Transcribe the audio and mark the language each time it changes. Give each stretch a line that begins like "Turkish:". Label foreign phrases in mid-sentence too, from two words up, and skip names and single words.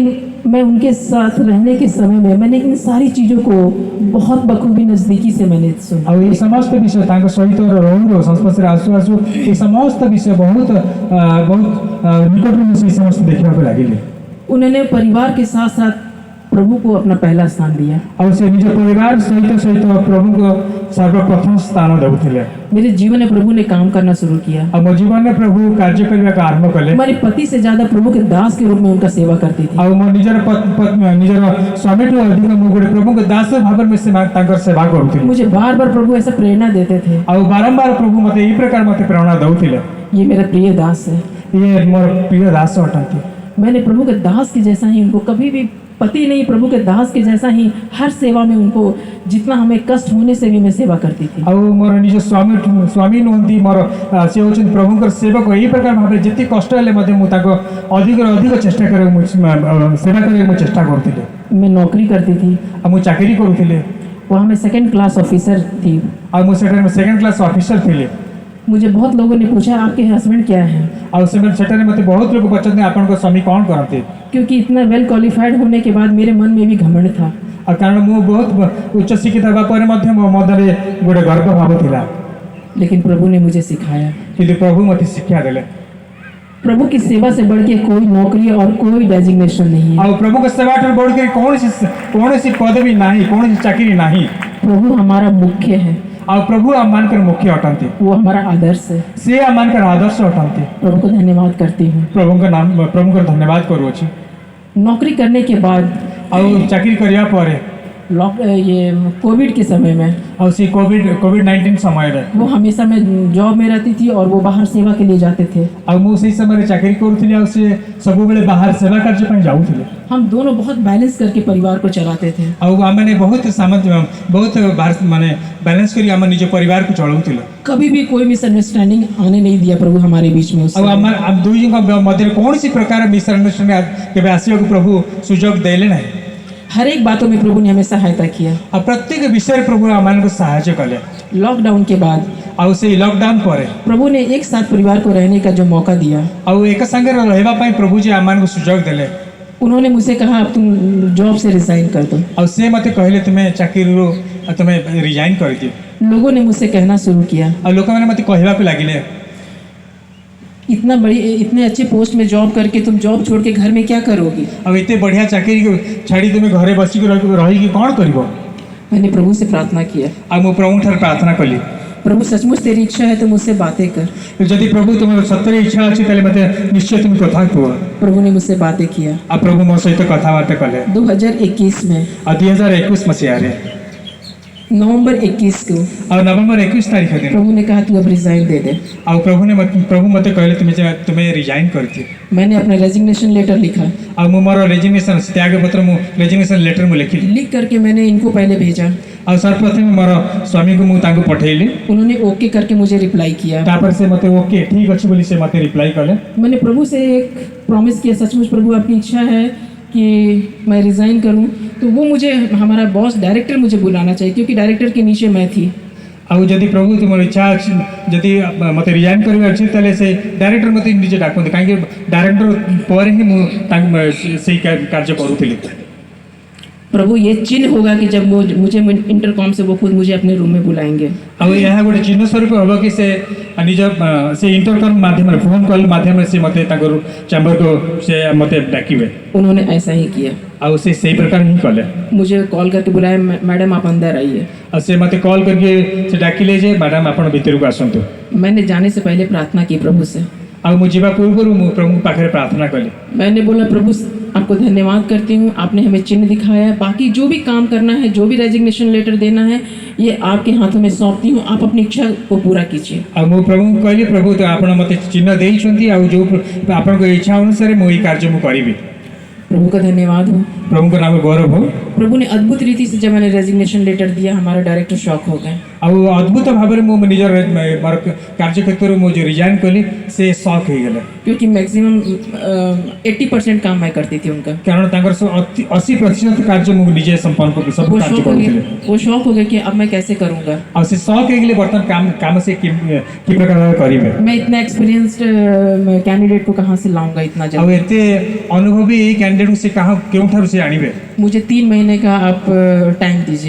Hindi: मैं उनके साथ रहने के समय में मैंने इन सारी चीज़ों को बहुत बखूबी नज़दीकी से मैंने सुना।
Odia: ଔର ୟେ ସମସ୍ତ ବିଷୟ ତାଙ୍କୋ ସହିତ ରହୁ ସଂସ୍ପର୍ଶ ଆସୁ ଆସୁ ୟେ ସମସ୍ତ ବିଷୟ ବହୁତ ନିକଟ ସେ ସମସ୍ତ ଦେଖା କୋ ଲାଗିଲେ।
Hindi: उन्होंने परिवार के साथ साथ प्रभु को अपना पहला स्थान दिया।
Odia: ଆଉ ସେ ନିଜ ପରିବାର ସହିତ ସହିତ ପ୍ରଭୁଙ୍କ ସର୍ବପ୍ରଥମ ସ୍ଥାନ ଦେଉଥିଲେ।
Hindi: मेरे जीवन में प्रभु ने काम करना शुरू किया।
Odia: ଆଉ ମୋ ଜୀବନରେ ପ୍ରଭୁ କାର୍ଯ୍ୟ କରିବାକୁ ଆରମ୍ଭ କଲେ।
Hindi: हमारे पति से ज्यादा प्रभु के दास के रूप में उनका सेवा करती थी।
Odia: ଆଉ ମୋ ନିଜର ନିଜର ସ୍ୱାମୀଠୁ ଅଧିକ ମୁଁ ଗୋଟେ ପ୍ରଭୁଙ୍କ ଦାସ ଭାବରେ ମୁଁ ତାଙ୍କର ସେବା କରୁଥିଲି।
Hindi: मुझे बार बार प्रभु ऐसा प्रेरणा देते थे।
Odia: ଆଉ ବାରମ୍ବାର ପ୍ରଭୁ ମୋତେ ଏହି ପ୍ରକାର ମୋତେ ପ୍ରେରଣା ଦେଉଥିଲେ।
Hindi: ये मेरा प्रिय दास है।
Odia: ଇଏ ମୋର ପ୍ରିୟ ଦାସ ଅଟନ୍ତି।
Hindi: मैंने प्रभु के दास के जैसा ही उनको कभी भी, पति नहीं, प्रभु के दास के जैसा ही हर सेवा में उनको, जितना हमें कष्ट होने से भी मैं सेवा करती थी।
Odia: ଆଉ ମୋର ନିଜ ସ୍ୱାମୀ ନୁହନ୍ତି, ମୋର ସେ ହେଉଛନ୍ତି ପ୍ରଭୁଙ୍କର ସେବକ। ଏହି ପ୍ରକାର ଭାବରେ ଯେତେ କଷ୍ଟ ହେଲେ ମଧ୍ୟ ମୁଁ ତାଙ୍କ ଅଧିକରୁ ଅଧିକ ଚେଷ୍ଟା କରିବାକୁ ମୁଁ ସେବା କରିବାକୁ ମୁଁ ଚେଷ୍ଟା କରୁଥିଲି।
Hindi: मैं नौकरी करती थी,
Odia: ଆଉ ମୁଁ ଚାକିରି କରୁଥିଲି।
Hindi: वहाँ मैं
English: second class officer
Hindi: थी।
Odia: ଆଉ ମୁଁ ସେଠାରେ
English: second class officer
Odia: ଥିଲି।
Hindi: मुझे बहुत लोगों ने पूछा आपके हस्बैंड क्या है,
Odia: ଆଉ ସେମାନେ ସେଠାରେ ମୋତେ ବହୁତ ଲୋକ ପଚାରନ୍ତି ଆପଣଙ୍କ ସ୍ୱାମୀ କ'ଣ କରନ୍ତି।
Hindi: क्योंकि इतना
English: well qualified
Hindi: होने के बाद मेरे मन में भी घमंड था।
Odia: ଆଉ କାରଣ ମୁଁ ବହୁତ ଉଚ୍ଚ ଶିକ୍ଷିତ ହେବା ପରେ ମଧ୍ୟ ମୋ ମଧ୍ୟରେ ଗୋଟେ ଗର୍ବ ଭାବ ଥିଲା।
Hindi: लेकिन प्रभु ने मुझे सिखाया।
Odia: କିନ୍ତୁ ପ୍ରଭୁ ମୋତେ ଶିକ୍ଷା ଦେଲେ।
Hindi: प्रभु की सेवा से बढ़ के कोई नौकरी और कोई डेजिग्नेशन नहीं है।
Odia: ଆଉ ପ୍ରଭୁଙ୍କ ସେବାଠାରୁ ବଢ଼ିକରି କୌଣସି ପଦବୀ ନାହିଁ, କୌଣସି ଚାକିରି ନାହିଁ।
Hindi: प्रभु हमारा मुख्य है,
Odia: ଆଉ ପ୍ରଭୁ ଆମମାନଙ୍କର ମୁଖ୍ୟ ଅଟନ୍ତି।
Hindi: वो हमारा आदर्श है।
Odia: ସେ ଆମମାନଙ୍କର ଆଦର୍ଶ ଅଟନ୍ତି।
Hindi: प्रभु को धन्यवाद करती हूँ।
Odia: ପ୍ରଭୁଙ୍କର ଧନ୍ୟବାଦ କରୁଅଛି।
Hindi: नौकरी करने के बाद
Odia: ଆଉ ଚାକିରି କରିବା ପରେ
Hindi: ये कोविड के समय में
Odia: ଆଉ ସେ କୋଭିଡ-19 ସମୟରେ
Hindi: वो हमेशा मैं जॉब में रहती थी और वो बाहर सेवा के लिए जाते थे।
Odia: ଆଉ ମୁଁ ସେଇ ସମୟରେ ଚାକିରି କରୁଥିଲି ଆଉ ସେ ସବୁବେଳେ ବାହାର ସେବା କାର୍ଯ୍ୟ ପାଇଁ ଯାଉଥିଲେ।
Hindi: हम दोनों बहुत बैलेंस करके परिवार को चलाते थे।
Odia: ଆଉ ଆମମାନେ ବହୁତ ମାନେ ବାଲାନ୍ସ କରି ଆମ ନିଜ ପରିବାରକୁ ଚଳାଉଥିଲୁ।
Hindi: कभी भी कोई मिसअंडरस्टैंडिंग आने नहीं दिया प्रभु हमारे बीच में।
Odia: ଆଉ ଆମ ଦୁଇଙ୍କ ମଧ୍ୟରେ କୌଣସି ପ୍ରକାର ମିସଅଣ୍ଡରଷ୍ଟାଣ୍ଡିଂ କେବେ ଆସିବାକୁ ପ୍ରଭୁ ସୁଯୋଗ ଦେଲେ ନାହିଁ।
Hindi: हर एक बातों में प्रभु ने हमें सहायता किया।
Odia: ଆଉ ପ୍ରତ୍ୟେକ ବିଷୟରେ ପ୍ରଭୁ ଆମମାନଙ୍କୁ ସାହାଯ୍ୟ କଲେ।
Hindi: लॉकडाउन के बाद
Odia: ଆଉ ସେଇ ଲକଡାଉନ୍ ପରେ
Hindi: प्रभु ने एक साथ परिवार को रहने का जो मौका दिया,
Odia: ଆଉ ଏକ ସାଙ୍ଗରେ ରହିବା ପାଇଁ ପ୍ରଭୁ ଯେ ଆମମାନଙ୍କୁ ସୁଯୋଗ ଦେଲେ।
Hindi: उन्होंने मुझसे कहा अब तुम जॉब से रिजाइन कर दो।
Odia: ଆଉ ସେ ମୋତେ କହିଲେ ତୁମେ ଚାକିରିରୁ ତୁମେ ରିଜାଇନ୍ କରିଦିଅ।
Hindi: लोगों ने मुझसे कहना शुरू किया,
Odia: ଆଉ ଲୋକମାନେ ମୋତେ କହିବାକୁ ଲାଗିଲେ
Hindi: इतने अच्छे पोस्ट में जॉब करके तुम जॉब छोड़ के घर में क्या करोगी।
Odia: ଆଉ ଏତେ ବଢ଼ିଆ ଚାକିରି ଛାଡ଼ି ତୁମେ ଘରେ ବସିକି ରହିକି କ'ଣ କରିବ।
Hindi: मैंने प्रभु से प्रार्थना किया,
Odia: ଆଉ ମୁଁ ପ୍ରଭୁଙ୍କଠାରେ ପ୍ରାର୍ଥନା କଲି,
Hindi: प्रभु सचमुच तेरी इच्छा है तो मुझसे बातें कर।
Odia: ଯଦି ପ୍ରଭୁ ତୁମର ସତରେ ଇଚ୍ଛା ଅଛି ତାହେଲେ ମୋତେ ନିଶ୍ଚୟ ତୁମେ କଥା କୁହ।
Hindi: प्रभु ने मुझसे बातें किया।
Odia: ଆଉ ପ୍ରଭୁ ମୋ ସହିତ କଥାବାର୍ତ୍ତା କଲେ।
Hindi: 2021 में
Odia: ଆଉ 2021 ମସିହାରେ
Hindi: नवंबर 21 को
Odia: ଆଉ ନଭେମ୍ବର 21 ତାରିଖ ଦିନ
Hindi: प्रभु ने कहा तू अब रिजाइन दे दे।
Odia: ଆଉ ପ୍ରଭୁ ମୋତେ କହିଲେ ତୁମେ ରିଜାଇନ୍ କରିଦିଅ।
Hindi: मैंने अपना
English: resignation letter
Hindi: लिखा,
Odia: ଆଉ ମୁଁ ମୋର ରେଜିଗ୍ନେସନ୍ ତ୍ୟାଗପତ୍ର ମୁଁ
English: resignation letter
Odia: ମୁଁ ଲେଖିଲି।
Hindi: लिख करके मैंने इनको पहले भेजा।
Odia: ଆଉ ସର୍ବପ୍ରଥମେ ମୋର ସ୍ୱାମୀକୁ ମୁଁ ତାଙ୍କୁ ପଠେଇଲି।
Hindi: उन्होंने ओके करके मुझे रिप्लाई किया।
Odia: ତାପରେ ସେ ମୋତେ ଓକେ ଠିକ୍ ଅଛି ବୋଲି ସେ ମୋତେ ରିପ୍ଲାଏ କଲେ।
Hindi: मैंने प्रभु से एक प्रॉमिस किया, सचमुच प्रभु आपकी इच्छा है कि मैं रिज़ाइन करूं तो वो मुझे, हमारा
English: boss director
Hindi: मुझे बुलाना चाहिए, क्योंकि डायरेक्टर के नीचे मैं थी।
Odia: ଆଉ ଯଦି ପ୍ରଭୁ ତୁମର ଇଚ୍ଛା ଅଛି, ଯଦି ମୋତେ ରିଜାଇନ୍ କରିବାର ଅଛି ତାହେଲେ ସେ ଡାଇରେକ୍ଟର ମୋତେ ନିଜେ ଡାକନ୍ତି, କାହିଁକି ଡାଇରେକ୍ଟର ପରେ ହିଁ ମୁଁ ସେଇ କାର୍ଯ୍ୟ କରୁଥିଲି।
Hindi: प्रभु ये चिन्ह होगा कि जब मुझे इंटरकॉम से वो खुद मुझे अपने रूम में बुलाएंगे।
Odia: ଆଉ ଏହା ଗୋଟେ ଚିହ୍ନ ସ୍ୱରୂପ ହେବ କି ସେ ନିଜ ସେ ଇଣ୍ଟରକମ୍ ମାଧ୍ୟମରେ ଫୋନ୍ କଲ୍ ମାଧ୍ୟମରେ ସେ ମୋତେ ତାଙ୍କର ଚାମ୍ବରକୁ ସେ ମୋତେ ଡାକିବେ।
Hindi: उन्होंने ऐसा ही किया,
Odia: ଆଉ ସେ ସେଇ ପ୍ରକାର ହିଁ କଲେ।
Hindi: मुझे कॉल करके बुलाया, मैडम आप अंदर आइए।
Odia: ଆଉ ସେ ମୋତେ କଲ୍ କରିକି ସେ ଡାକିଲେ ଯେ ମ୍ୟାଡ଼ାମ୍ ଆପଣ ଭିତରକୁ ଆସନ୍ତୁ।
Hindi: मैंने जाने से पहले प्रार्थना की प्रभु से।
Odia: ଆଉ ମୁଁ ଯିବା ପୂର୍ବରୁ ମୁଁ ପ୍ରଭୁଙ୍କ ପାଖରେ ପ୍ରାର୍ଥନା କଲି।
Hindi: मैंने बोला प्रभु आपको धन्यवाद करती हूँ, आपने हमें चिन्ह दिखाया है, बाकी जो भी काम करना है, जो भी
English: resignation letter
Hindi: देना है, ये आपके हाथों में सौंपती हूँ, आप अपनी इच्छा को पूरा कीजिए।
Odia: ଆଉ ମୁଁ ପ୍ରଭୁଙ୍କୁ କହିଲି, ପ୍ରଭୁ ତ ଆପଣ ମୋତେ ଚିହ୍ନ ଦେଇଛନ୍ତି, ଆଉ ଯେଉଁ ଆପଣଙ୍କ ଇଚ୍ଛା ଅନୁସାରେ ମୁଁ ଏଇ କାର୍ଯ୍ୟ ମୁଁ କରିବି।
Hindi: प्रभु का धन्यवाद हो।
Odia: ପ୍ରଭୁଙ୍କ ନାମ ଗୌରବ ହଉ।
Hindi: प्रभु ने अद्भुत रीति से जब मैंने
English: resignation letter
Hindi: दिया, हमारा डायरेक्टर शॉक हो गए।
Odia: ଆଉ ଅଦ୍ଭୁତ ଭାବରେ ମୁଁ ନିଜର ମୋର କାର୍ଯ୍ୟକ୍ଷେତ୍ରରୁ ମୁଁ ଯେଉଁ ରିଜାଇନ୍ କଲି ସେ ସକ୍ ହେଇଗଲେ,
Hindi: क्योंकि मैक्सिमम 80% काम मैं करती थी उनका।
Odia: କାରଣ ତାଙ୍କର 80% କାର୍ଯ୍ୟ ମୁଁ ନିଜେ ସମ୍ପନ୍ନ ସବୁ
Hindi: वो
Odia: କାର୍ଯ୍ୟ
Hindi: शॉक हो
Odia: କରୁଥିଲି।
Hindi: गए, वो शॉक हो गए कि अब मैं कैसे करूँगा।
Odia: ଆଉ ସେ ସକ୍ ହେଇଗଲେ ବର୍ତ୍ତମାନ କାମ ସେ କି ପ୍ରକାର ଭାବେ କରିବେ।
Hindi: मैं इतना
English: experienced candidate
Hindi: को कहाँ से लाऊंगा इतना
Odia: ଆଉ
Hindi: जल्दी।
Odia: ଏତେ ଅନୁଭବୀ ଏଇ କ୍ୟାଣ୍ଡିଡେଟ୍କୁ ସେ କେଉଁଠାରୁ ସେ ଆଣିବେ।
Hindi: मुझे 3 महीने का आप टाइम दीजिए।